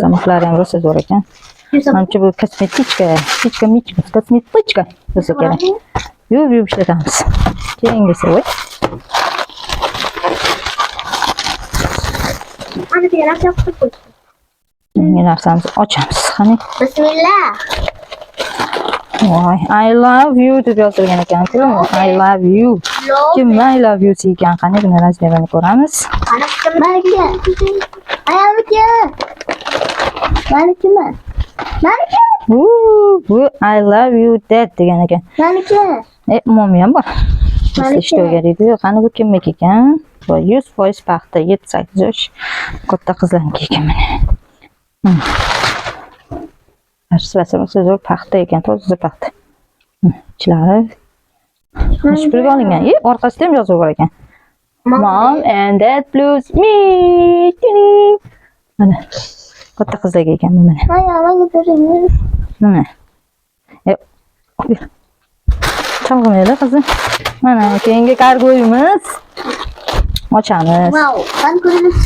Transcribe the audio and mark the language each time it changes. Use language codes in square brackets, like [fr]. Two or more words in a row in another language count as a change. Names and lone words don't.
[uz] Samoqlari ham rosa zo'r ekan. Manimcha bu kosmetichka bo'lsa kerak. Yuvib ishlatamiz. Keyingisi voy. Ana yana yapib qo'y. Yangi narsamizni ochamiz. Qani. Bismillah. Voy, [en] I love you [uz] deb yozilgan ekan-ku. [en] I love you. Kim I love you ekan? [uz] Qani buni razmerini ko'ramiz. Ana kimlarga? Ayolga. Meniki. Bu [en] I love you dad [uz] degan ekan. Meniki. Momi ham bor. Ishga o'rgatdi. Qani bu kimniki ekan? Bu 100% paxta, 7-8 yosh. Katta qizlarniki ekan mana. Aslida zo'r paxta ekan, toza paxta. Ichlari shpilga olingan. Orqasida ham yozuv bor ekan. [en] Mom and dad plus me. [uz] Mana katta qizlarga ekan bu mana. Mana. Chalg'imaydi qizim. Mana keyingi kargoyimiz. Ochamiz. Wow, qani ko'rinibsiz?